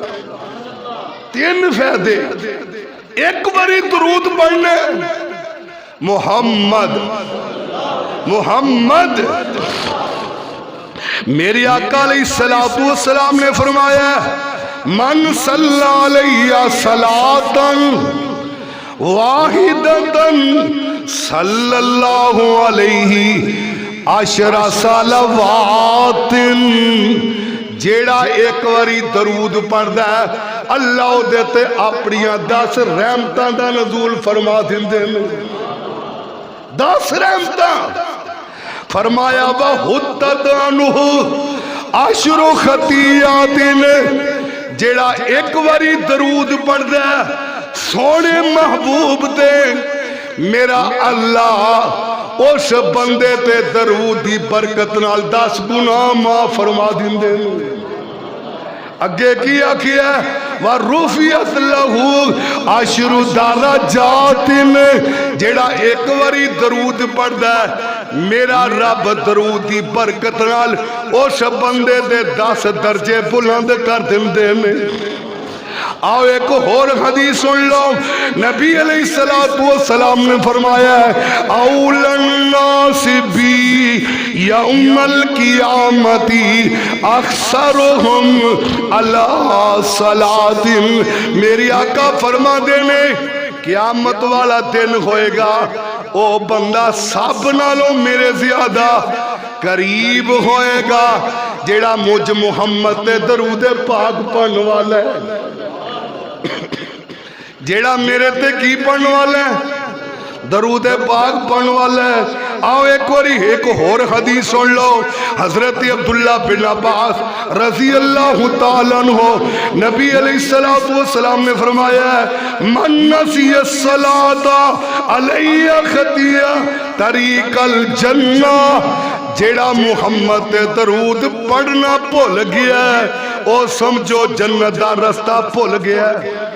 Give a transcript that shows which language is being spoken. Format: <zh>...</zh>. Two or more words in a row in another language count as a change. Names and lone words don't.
<pa>3 فائدے ایک باری درود پڑھنے، محمد میری آقا علیہ السلام نے فرمایا،</pa> <ar>من صلی علیہ صلاۃ واحدۃ صلی اللہ علیہ عشر صلوات،</ar> <pa>جیڑا ایک واری درود پڑھدا ہے اللہ دے تے اپنیاں 10 رحمتاں دا نزول فرما دیندے نے۔ 10 رحمتاں فرمایا</pa> <ar>وَحُطَّتْ عَنْهُ عَشْرُ خَطِیَّاتٍ،</ar> <pa>جیڑا ایک واری درود پڑھدا ہے سونے محبوب دے میرا اللہ اس بندے تے درود دی برکت نال 10 گناہ معاف فرما دیندے نے۔ اگے کی آکھیا</pa> <ar>وَرُفِعَتْ لَهُ عَشْرُ دَرَجَاتٍ،</ar> <pa>جیڑا ایک واری درود پڑھدا ہے میرا رب درود دی برکت نال اس بندے دے 10 درجے بلند کر دیندے نے۔ آؤ ایک اور حدیث سن لو، نبی علیہ السلام نے فرمایا ہے</pa> <ar>اول الناس بی یوم القیامت اکثرهم علی صلاۃ،</ar> <pa>میری آقا فرما دینے قیامت والا دن ہوئے گا او بندہ سب نالوں میرے زیادہ قریب ہوئے گا جیڑا مجھ محمد تے درود پاک پڑھن والا ہے، جیڑا میرے تے کی پڑھن والا ہے، درود پاک پڑھن والا ہے۔ آؤ ایک واری ایک اور حدیث سن لو، حضرت عبداللہ بن عباس رضی اللہ تعالیٰ عنہ نبی علیہ السلام نے فرمایا ہے</pa> <ar>من نسی الصلاۃ علیہ خطیہ طریق الجنہ،</ar> <pa>جیڑا محمد تے درود پڑھنا بھول گیا ہے او سمجھو جنت دا رستہ بھول گیا ہے۔</pa>